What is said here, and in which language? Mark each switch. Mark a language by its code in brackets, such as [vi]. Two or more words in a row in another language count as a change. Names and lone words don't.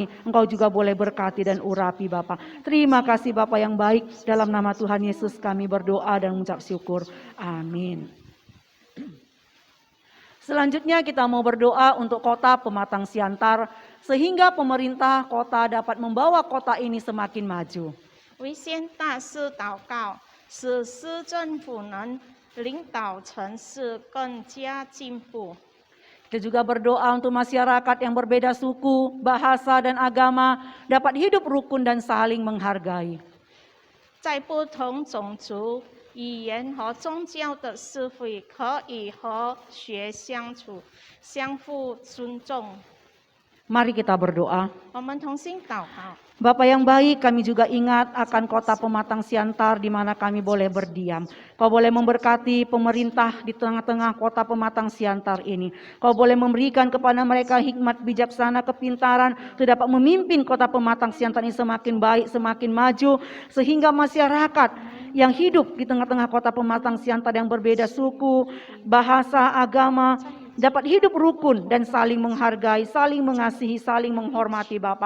[id] Engkau juga boleh berkati dan urapi Bapa. Terima kasih Bapa yang baik. Dalam nama Tuhan Yesus kami berdoa dan mengucap syukur. Amin. Selanjutnya kita mau berdoa untuk kota Pematang Siantar sehingga pemerintah kota dapat membawa kota ini semakin maju. [zh] 为先大事祷告，使市政府能领导城市更加进步。 [id] Kita juga berdoa untuk masyarakat yang berbeda suku, bahasa, dan agama dapat hidup rukun dan saling menghargai. [zh] 在不同种族、语言和宗教的社会，可以和谐相处，相互尊重。 [id] Mari kita berdoa. [zh] 我们同心祷告。 [id] Bapa yang baik, kami juga ingat akan kota Pematang Siantar di mana kami boleh berdiam. Kau boleh memberkati pemerintah di tengah-tengah kota Pematang Siantar ini. Kau boleh memberikan kepada mereka hikmat, bijaksana, kepintaran untuk dapat memimpin kota Pematang Siantar ini semakin baik, semakin maju, sehingga masyarakat yang hidup di tengah-tengah kota Pematang Siantar yang berbeda suku, bahasa, agama, dapat hidup rukun dan saling menghargai, saling mengasihi, saling menghormati Bapa.